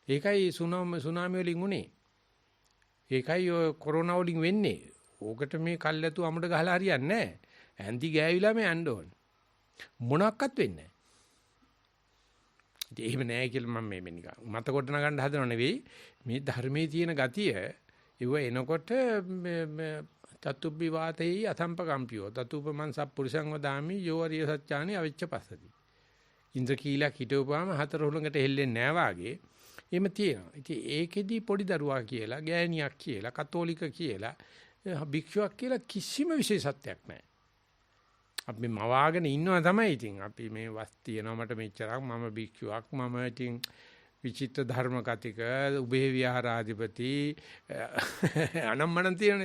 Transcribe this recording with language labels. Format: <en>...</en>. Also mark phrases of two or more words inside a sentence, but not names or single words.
<si>ඒකයි සුනාමි වලින් උනේ. ඒකයි ඔය කොරෝනා වලින් වෙන්නේ. ඕකට මේ කල්ැතු අමුඩ ගහලා හරියන්නේ නැහැ. ඇන්දි ගෑවිලා මේ යන්න ඕන. මොනක්වත් වෙන්නේ නැහැ. එහෙම නැහැ කියලා මම මේ නිකන් මත කොට නගන්න හදනව නෙවෙයි. මේ ධර්මයේ තියෙන ගතිය ඒව එනකොට</si> <pi>චතුබ්බි වාතේ අසම්පකම්පියෝ තතුපමන් සප්පුරුෂං වදාමි යෝ අරිය සත්‍යානි අවිච්ඡ පස්සති.</pi> <si>ඉන්ද්‍ර කීලක් හිටවපුවාම හතර හුලඟට හෙල්ලෙන්නේ නැහැ වාගේ. එහෙම තියෙනවා. ඉතින් ඒකෙදි පොඩි දරුවා කියලා, ගෑණියක් කියලා, කතෝලික කියලා, භික්ෂුවක් කියලා කිසිම විශේෂත්වයක් නැහැ. අපි මවාගෙන ඉන්නවා තමයි ඉතින්. අපි මේ වස් තියනවා මට මෙච්චරක් මම භික්ෂුවක් මම ඉතින් විචිත්‍ර ධර්ම කතික උභේ විහාරාධිපති අනම්මනම් තියෙනනේ.</si>